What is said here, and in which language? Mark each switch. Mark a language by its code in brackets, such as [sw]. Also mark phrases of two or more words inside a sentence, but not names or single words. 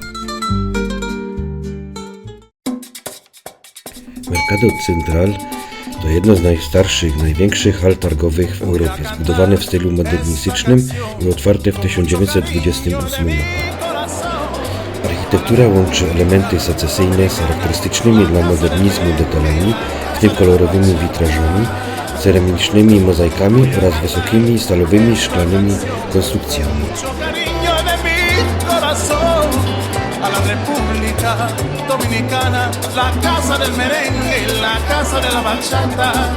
[pl] Mercado Central to jedno z najstarszych, największych hal targowych w Europie, zbudowane w stylu modernistycznym i otwarte w 1928 roku. Architektura łączy elementy secesyjne z charakterystycznymi dla modernizmu detalami, w tym kolorowymi witrażami, ceramicznymi mozaikami oraz wysokimi stalowymi szklanymi konstrukcjami. [es] Dominicana, la casa del merengue, la casa de la bachata.